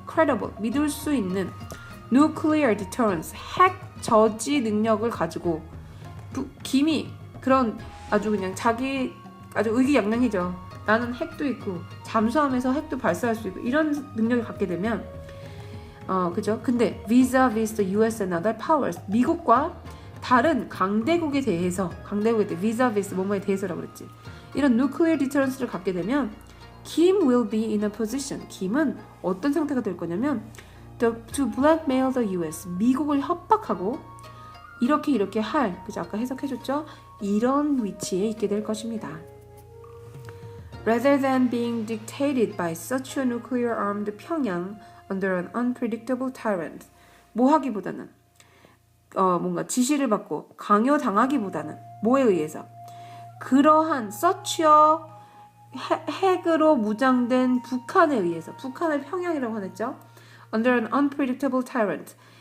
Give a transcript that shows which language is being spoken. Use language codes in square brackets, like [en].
[ko] credible, 믿을 수 있는 nuclear deterrence, 핵 저지 능력을 가지고 김이 그런 아주 그냥 자기 아주 의기양양이죠. 나는 핵도 있고 잠수함에서 핵도 발사할 수 있고 이런 능력을 갖게 되면 그죠? 근데 [en] vis-a-vis the US and other powers, [ko] 미국과 다른 강대국에 대해서 vis-a-vis 뭐뭐에 대해서라고 그랬지. 이런 [en] nuclear deterrence [ko] 를 갖게 되면 [en] Kim will be in a position. [ko] 김은 어떤 상태가 될 거냐면 [en] to blackmail the US. [ko] 미국을 협박하고 이렇게 할, 그죠? 아까 해석해줬죠? 이런 위치에 있게 될 것입니다. [en] Rather than being dictated by such a nuclear-armed Pyongyang under an unpredictable tyrant. [ko] 뭐 하기보다는 뭔가 지시를 받고 강요당하기보다는 뭐에 의해서? 그러한 such a 핵으로 무장된 북한에 의해서 북한을 평양이라고 하냈죠. [en] Under an unpredictable tyrant.